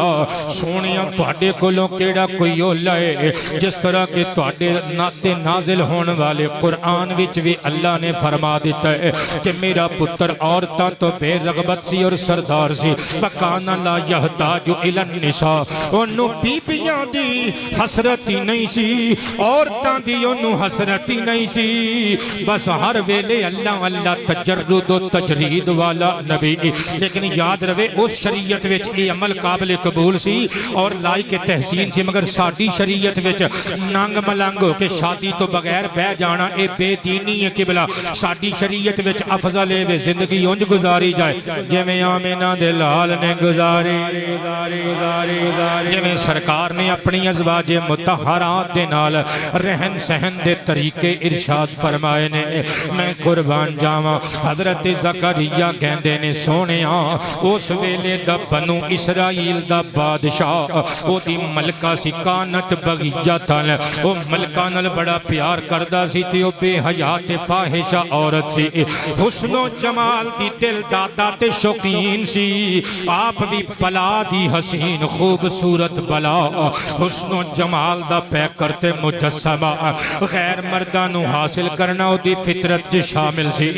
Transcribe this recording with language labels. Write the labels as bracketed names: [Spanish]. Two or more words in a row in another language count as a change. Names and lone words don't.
[Punjabi] سونیاں تواڈے کولوں کیڑا کوئی اولا ہے جس طرح کہ تواڈے ناتے نازل ہونے والے قرآن وچ بھی اللہ نے فرما دیتا ہے کہ میرا پتر عورتاں تو بے رغبت سی اور سردار سی۔ [Arabic] وکانا لا یحتاج الی النساء، [Punjabi] انہوں بیبیاں دی حسرتی نہیں سی، عورتاں دی انہوں حسرتی نہیں سی، بس ہر ویلے اللہ اللہ تجرد و تجرید والا نبی۔ لیکن یاد روے اس شریعت وچ یہ عمل قابل قبول سی اور لائق تحسین سی، مگر ساڈی شریعت وچ ننگ ملنگ ہو کے شادی تو بغیر بہ جانا اے بے دینی ہے قبلہ۔ ساڈی شریعت وچ افضل ہے زندگی اونج گزاری جائے جویں آمنہ دے لال نے گزاری، جویں سرکار نے اپنی ازواج مطہرات دے نال رہن سہن دے طریقے ارشاد فرمائے نے۔ میں قربان جاواں حضرت زکریا کہندے نے سونیاں اس ویلے دا بنو اسرائیل دا بادشاہ او دی ملکہ سی [Arabic] کانت بغیتن، [Punjabi] او ملکہ نال بڑا پیار کردہ سی تے او بے حیات فاحشہ عورت سی، حسن و جمال دی دل دادا تے شوقین سی، آپ بھی بلا دی حسین خوبصورت بلا، حسن و جمال دا پہ کرتے مجسمہ، غیر مردانو حاصل کرنا او دی فطرت جی شامل سی۔